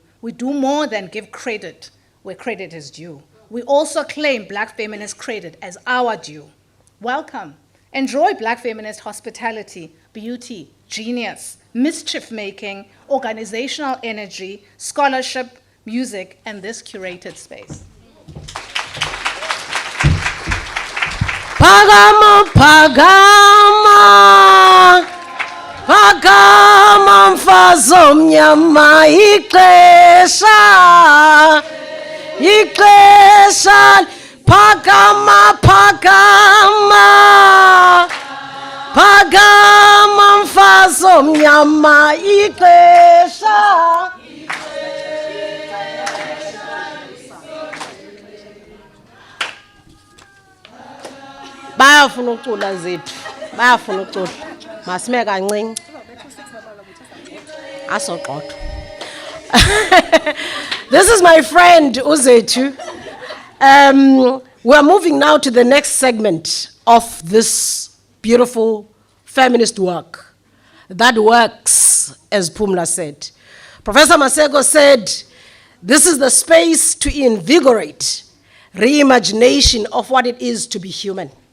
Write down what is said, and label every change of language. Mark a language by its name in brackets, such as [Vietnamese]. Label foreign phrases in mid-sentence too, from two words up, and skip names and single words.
[English] We do more than give credit where credit is due. We also claim Black feminist credit as our due. Welcome. Enjoy Black feminist hospitality, beauty, genius, mischief-making, organizational energy, scholarship, music, and this curated space. [Xhosa] Pagama, Pagama, Pagama, mfazo mnyama, Iklesha, Pagama, Pagama, Pagama, mfazo mnyama, Iklesha. Bayafuna ukucula zethu, bayafuna ukucula. Masime kancinci. Asoqotho. [English] This is my friend Uzethu. We're moving now to the next segment of this beautiful feminist work that works, as Pumla said. Professor Maseko said, this is the space to invigorate reimagination of what it is to be human.